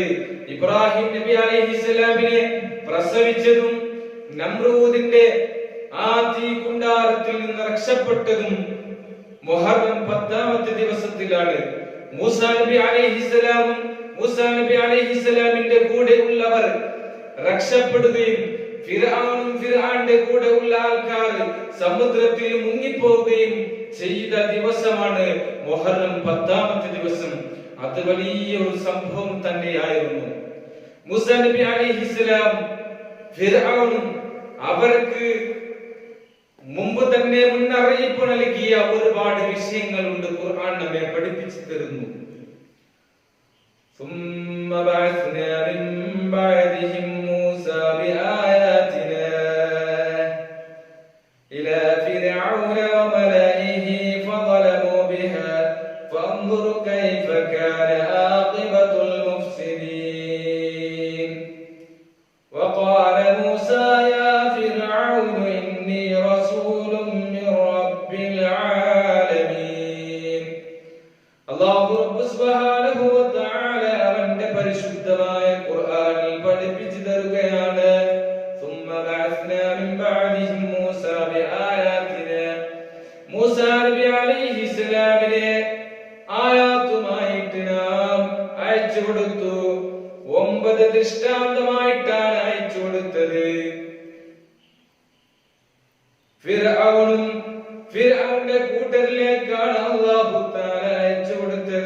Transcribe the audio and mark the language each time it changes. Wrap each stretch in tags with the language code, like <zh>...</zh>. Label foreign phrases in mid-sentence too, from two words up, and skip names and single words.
<ml>ഇബ്രാഹിം നബി അലൈഹിസ്സലാമിനെ പ്രസവിച്ചതും നമ്രൂദിന്റെ ആ തീ കുണ്ടാരത്തിൽ നിന്ന് രക്ഷപ്പെട്ടതും മുഹറം 10-ാമത്തെ ദിവസത്തിലാണ് മൂസാ നബി അലൈഹിസ്സലാമിന്റെ കൂടെ ഉള്ളവർ രക്ഷപ്പെടുകയും ഫിർഔന്റെ കൂടെ ഉള്ള ആൾക്കാർ സമുദ്രത്തിൽ മുങ്ങിപ്പോവുകയും ചെയ്ത ദിവസമാണ് മുഹറം 10-ാമത്തെ ദിവസം. അത് വലിയൊരു സംഭവം തന്നെയായിരുന്നു. മൂസാ നബി അലൈഹിസ്സലാം ഫിർഔനും അവർക്ക് മുമ്പ് തന്നെ മുന്നറിയിപ്പ് നൽകിയ ഒരുപാട് വിഷയങ്ങളുണ്ട്. ഖുർആൻ നമ്മെ പഠിപ്പിച്ചു തരുന്നു.</ml> <ar>ثم بعثنا من بعدهم موسى بآياتنا إلى فرعون وملئه فظلموا بها فانظر كيف كان عاقبة المفسدين وقال موسى يا فرعون إني رسول من رب العالمين. الله رب سبحانه وتعالى</ar> <ml>അവന്റെ പരിശുദ്ധമായ ഖുർആനിൽ പഠിപ്പിച്ചു തരുകയാണ്.</ml> <ar>ثم بعثنا من بعدهم موسى بآياتنا.</ar> <ml>മൂസാ നബി അലൈഹിസ്സലാമിനെ ആയാത്തുമായിട്ട് നാം അയച്ചു കൊടുത്തു. 9 ദൃഷ്ടാന്തമായിട്ടാണ് അയച്ചു കൊടുത്തത്. ഫിർഔന്റെ കൂട്ടരിലേക്കാണ് അല്ലാഹു തആല അയച്ചു കൊടുത്തത്.</ml>